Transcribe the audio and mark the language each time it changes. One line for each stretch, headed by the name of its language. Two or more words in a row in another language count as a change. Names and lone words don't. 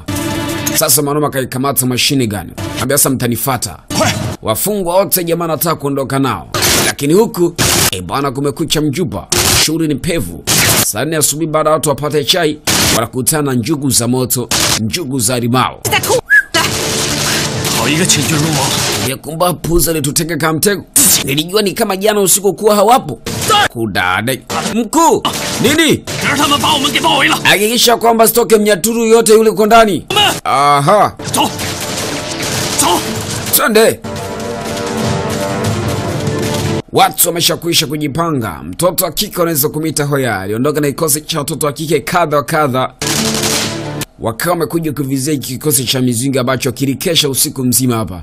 Swahili: Sasa mwanaume akaikamata
English: machine gun.
Swahili: Ambia sasa mtanifuata. Wafungwa wote jamaa anataka kuondoka nao. Lakini huku bwana kumekucha mjuba. Shughuli ni pevu. Saa 4 asubuhi baada watu wapate chai, wanakutana njugu za moto, njugu za limao.
Chinese: 好一个千军入王！
Swahili: Kumba puza lituteka kama mtego. Nilijua ni kama jana usiku kuwa hawapo. Kudade. Mkuu, nini?
Chinese: 让他们把我们给包围了。
Swahili: Hakikisha kwamba sitoke mnyaturu yote yule uko ndani. Aha.
Chinese: 走，走。
Swahili: Twende. Watu wameshakuisha kujipanga. Mtoto wa kike anaweza kumita Hoya. Aliondoka na kikosi cha watoto wa kike kadha wa kadha. Wakawa wamekuja kuvizia kikosi cha mizinga ambacho kilikesha usiku mzima hapa.